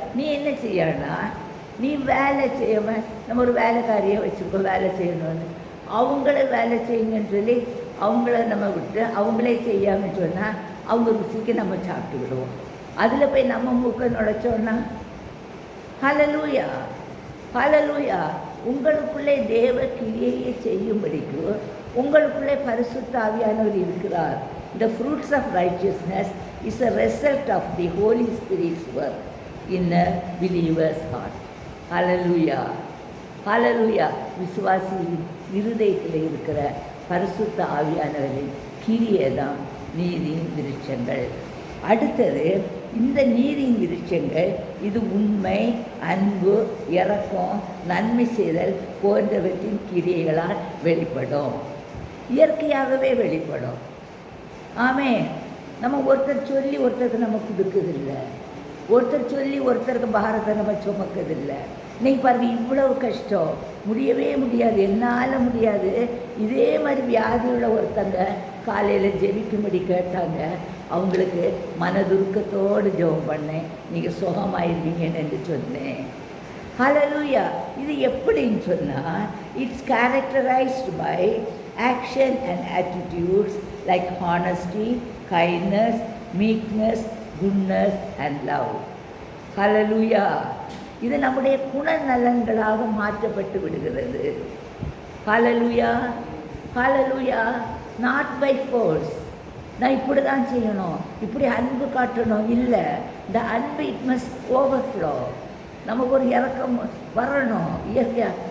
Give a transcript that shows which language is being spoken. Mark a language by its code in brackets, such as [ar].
[ta] நீ என்ன செய்யணும்னா, நீ வேலை செய்யாமல், நம்ம ஒரு வேலைக்காரியை வச்சுருக்கோம் வேலை செய்யணும்னு, அவங்கள வேலை செய்யுங்கன்னு சொல்லி அவங்கள நம்ம விட்டு அவங்களே செய்யாமல் சொன்னால் அவங்க ருசிக்கு நம்ம சாப்பிட்டு விடுவோம். அதில் போய் நம்ம மூக்க நுழைச்சோன்னா, ஹல்லேலூயா, ஹல்லேலூயா. உங்களுக்குள்ளே தேவ கிரியையை செய்யும்படிக்கு உங்களுக்குள்ளே பரிசுத்த ஆவியானவர் இருக்கிறார். [en] The fruits of righteousness is a result of the Holy Spirit's work in a believer's heart. Hallelujah, hallelujah. [ta] விசுவாசியின் இருதயத்தில் இருக்கிற பரிசுத்த ஆவியானவரின் கிரியை தான் நீதியின் விருட்சங்கள். அடுத்தது, இந்த நீதியின் விருட்சங்கள் இது உண்மை, அன்பு, இரக்கம், நன்மை செய்தல் போன்றவற்றின் கிரியைகளால் வெளிப்படும். இயற்கையாகவே வெளிப்படும். ஆமே. நம்ம ஒருத்தர் சொல்லி ஒருத்தருக்கு நம்ம கொடுக்குதில்லை, ஒருத்தர் சொல்லி ஒருத்தருக்கு பாரத்தை நம்ம சுமக்குதில்லை. இன்னைக்கு பாருங்க, இவ்வளவு கஷ்டம், முடியவே முடியாது, என்னால் முடியாது. இதே மாதிரி வியாதியுள்ள ஒருத்தங்க காலையில் ஜெபிக்கும்படி கேட்டாங்க. அவங்களுக்கு மனதுருக்கத்தோடு ஜெபம் பண்ணேன், நீங்கள் சுகமாயிருவீங்கன்னு என்று சொன்னேன். ஹல்லேலூயா. இது எப்படின்னு சொன்னால், [en] It's characterised by action and attitudes like honesty, kindness, meekness, goodness and love. Hallelujah. [ta] இது நம்முடைய குணநலன்களாக மாற்றப்பட்டு விடுகிறது. [en] Hallelujah, hallelujah. Not by force. [ta] நான் இப்படி தான் செய்யணும், இப்படி அன்பு காட்டணும், இல்லை. இந்த அன்பு [en] It must overflow. [ta] நமக்கு ஒரு இறக்கம் வரணும் இயற்கையாக.